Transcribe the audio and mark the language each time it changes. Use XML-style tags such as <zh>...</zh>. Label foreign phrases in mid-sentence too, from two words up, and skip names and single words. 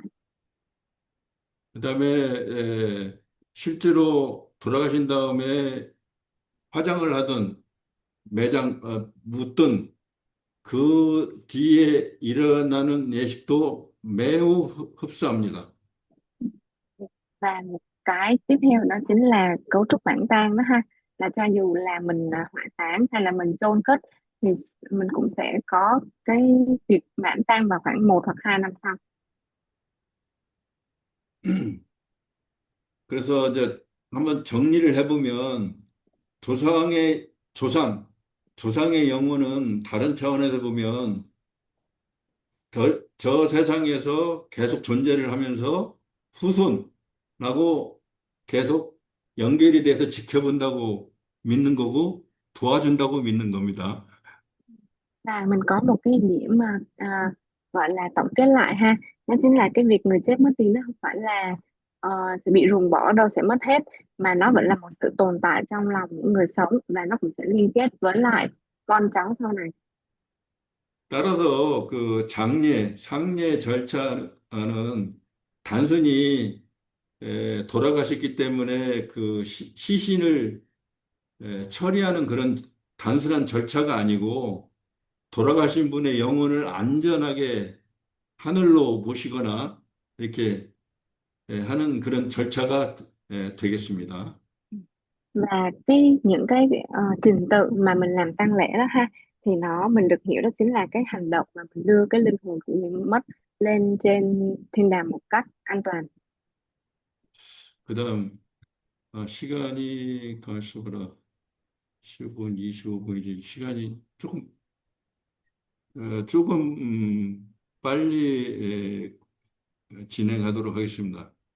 <ko>그다음에 실제로 돌아가신 다음에 화장을 하든 묻든 그 뒤에 일어나는 예식도 매우 흡사합니다.</ko> <vi>Và một cái tiếp theo đó chính là cấu trúc bản tang đó ha, là cho dù là mình hỏa táng hay là mình chôn cất, thì mình cũng sẽ có cái việc bản tang vào khoảng 1 hoặc 2 năm sau.</vi> <ko>그래서 이제 한번 정리를 해보면 조상의 조상, 조상의 영혼은 다른 차원에서 보면 저 세상에서 계속 존재를 하면서 후손하고 계속 연결이 돼서 지켜본다고 믿는 거고 도와준다고 믿는 겁니다.</ko> <vi>Và mình có một cái điểm mà gọi là tổng kết lại ha, đó chính là cái việc người chết mất đi nó không phải là ờ, sẽ bị ruồng bỏ đâu, sẽ mất hết, mà nó vẫn là một sự tồn tại trong lòng những người sống, và nó cũng sẽ liên kết với lại con cháu sau này.</vi> <ko>따라서 그 상례 절차는 단순히 돌아가셨기 때문에 그 시신을 처리하는 그런 단순한 절차가 아니고 돌아가신 분의 영혼을 안전하게 하늘로 모시거나 이렇게 하는 그런 절차가 되겠습니다.</ko> <vi>Và những cái trình tự mà mình làm tang lễ đó ha, thì mình được hiểu đó chính là cái hành động mà mình đưa cái linh hồn của người mất lên trên thiên đàng một cách an toàn.</vi> <ko>그다음 시간이 갈수록 15분, 25분 이제 시간이 조금 빨리 진행하도록 하겠습니다.</ko>